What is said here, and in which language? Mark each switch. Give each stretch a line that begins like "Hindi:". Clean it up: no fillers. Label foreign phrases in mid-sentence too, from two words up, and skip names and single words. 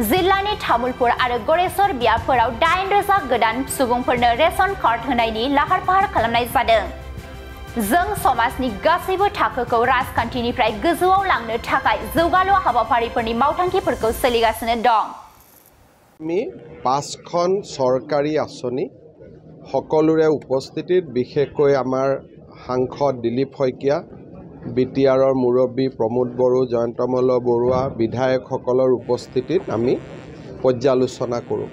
Bodo: जिल्लानि तामुलपुर आरो गरेसर बियाबफोराव 8000 गोदान सुबुंफोरनो
English: ration card
Bodo: होनायनि लाहार फाहार खालामनाय जादों। जों समाजनि गासैबो थाखोखौ राजखान्थिनिफ्राय गोजौआव लांनो थाखाय जौगालु हाबाफारिफोरनि मावथांखिफोरखौ सोलिगासिनो दं।
Assamese: আমি 5খন চৰকাৰী আঁচনি সকলোৰে উপস্থিতিত বিশেষকৈ আমাৰ সাংসদ দিলীপ শইকীয়া বিটিআৰৰ মুৰব্বী প্ৰমোদ বড়ো জয়ন্ত মল্ল বৰুৱা বিধায়কসকলৰ উপস্থিতিত আমি পৰ্যালোচনা কৰোঁ।